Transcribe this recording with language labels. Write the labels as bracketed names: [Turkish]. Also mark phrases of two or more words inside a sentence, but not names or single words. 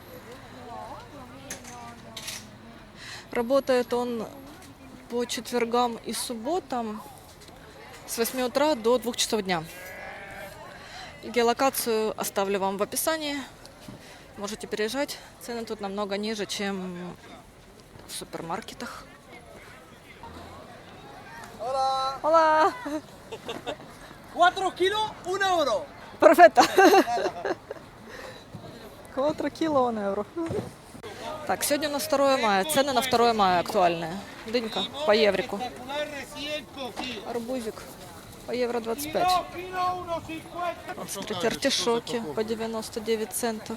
[Russian] Работает он по четвергам и субботам с 8 утра до 2 часов дня. Геолокацию оставлю вам в описании. Можете переезжать. Цены тут намного ниже, чем в супермаркетах. [Spanish] Hola. Hola! 4 kilos, 1 euro. [Russian] Perfetto! 4 кило, 1 евро. Так, сегодня у нас 2 мая. Цены на 2 мая актуальные. Дынька по еврику. Арбузик по евро 25. Вот, смотрите, артишоки по 99 центов.